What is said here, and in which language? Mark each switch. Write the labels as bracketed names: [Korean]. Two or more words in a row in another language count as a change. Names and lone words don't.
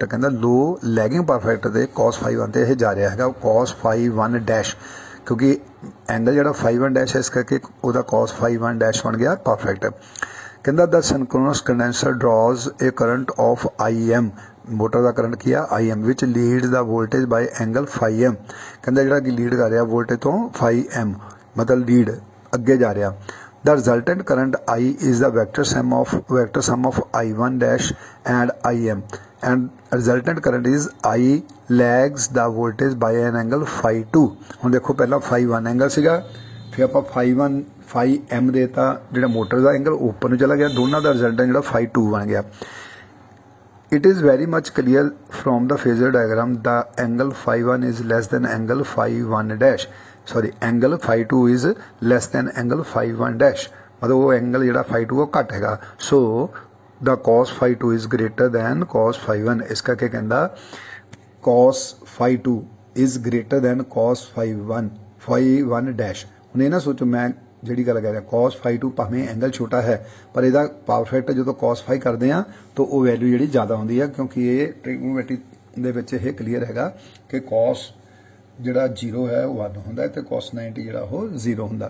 [Punjabi] ਕਹਿੰਦਾ [English] low lagging power factor [Punjabi] ਤੇ cos φ1 ਤੇ ਇਹ ਜਾ ਰਿਹਾ ਹੈਗਾ cos φ1 ਡੈਸ਼, ਕਿਉਂਕਿ ਐਂਗਲ ਜਿਹੜਾ φ1 ਡੈਸ਼ ਹੈ ਇਸ ਕਰਕੇ ਉਹਦਾ cos φ1 ਡੈਸ਼ ਬਣ ਗਿਆ [English] power factor. [Punjabi] ਕਹਿੰਦਾ ਦਾ [English] synchronous condenser draws a current of IM, [Punjabi] ਮੋਟਰ ਦਾ ਕਰੰਟ ਕੀ ਆ IM ਵਿਚ ਲੀਡ ਦਾ [English] voltage by angle [Punjabi] φm। ਕਹਿੰਦਾ ਜਿਹੜਾ ਕਿ ਲੀਡ ਕਰ ਰਿਹਾ ਵੋਲਟੇਜ ਤੋਂ φm ਮਤਲਬ ਲੀਡ ਅੱਗੇ ਜਾ ਰਿਹਾ। [English] the resultant current I is the vector sum of I1 dash and IM and resultant current is I lags the voltage by an angle φ2। [Punjabi] ਹੁਣ ਦੇਖੋ ਪਹਿਲਾਂ φ1 ਐਂਗਲ ਸੀਗਾ, ਫਿਰ ਆਪਾਂ φm ਦੇਤਾ, ਜਿਹੜਾ ਮੋਟਰ ਦਾ ਐਂਗਲ ਉੱਪਰ ਨੂੰ ਚਲਾ ਗਿਆ, ਦੋਨਾਂ ਦਾ ਰਿਜ਼ਲਟੈਂਟ ਜਿਹੜਾ φ2 ਬਣ ਗਿਆ। [English] It is very much clear from the phasor diagram the angle φ1 is less than angle φ1 dash, sorry angle φ2 is less than angle φ1 dash, [Punjabi] ਮਤਲਬ ਉਹ ਐਂਗਲ ਜਿਹੜਾ φ2 ਉਹ ਘੱਟ ਹੈਗਾ। [English] So the cos φ2 is greater than cos φ1, [Punjabi] ਇਸ ਕਰਕੇ ਕਹਿੰਦਾ [English] cos φ2 is greater than cos φ1 dash। [Punjabi] ਹੁਣ ਇਹ ਨਾ ਸੋਚੋ ਮੈਂ ਜਿਹੜੀ ਗੱਲ ਕਰ ਰਿਹਾ cos φ2 ਭਾਵੇਂ ਐਂਗਲ ਛੋਟਾ ਹੈ ਪਰ ਇਹਦਾ [English] power factor [Punjabi] ਜਦੋਂ cos φ ਕਰਦੇ ਆ ਤਾਂ ਉਹ ਵੈਲਿਊ ਜਿਹੜੀ ਜ਼ਿਆਦਾ ਹੁੰਦੀ ਹੈ, ਕਿਉਂਕਿ ਇਹ ਟ੍ਰਿਗਨੋਮੈਟਰੀ ਦੇ ਵਿੱਚ ਇਹ ਕਲੀਅਰ ਹੈਗਾ ਕਿ cos ਜਿਹੜਾ 0 ਹੈ ਉਹ 1 ਹੁੰਦਾ ਤੇ cos 90 ਜਿਹੜਾ ਉਹ 0 ਹੁੰਦਾ।